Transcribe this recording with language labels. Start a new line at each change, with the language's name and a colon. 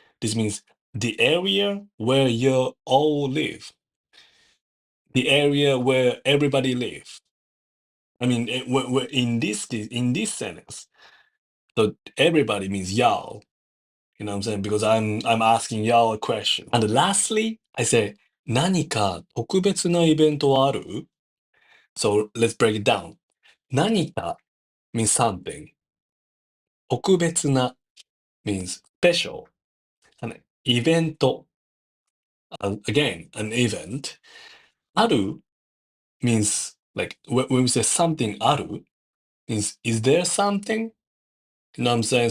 English: This means the area where you all live, the area where everybody live. I mean, in this sentence, so everybody means y'all. You know what I'm saying? Because I'm asking y'all a question. And lastly, I say
Japanese: 何か特別なイベントはある?
English: So let's break it down. 何か means something. 特別な means special. あの、イベント、again, an event. ある means like when we say something ある means is there something? You know what I'm saying?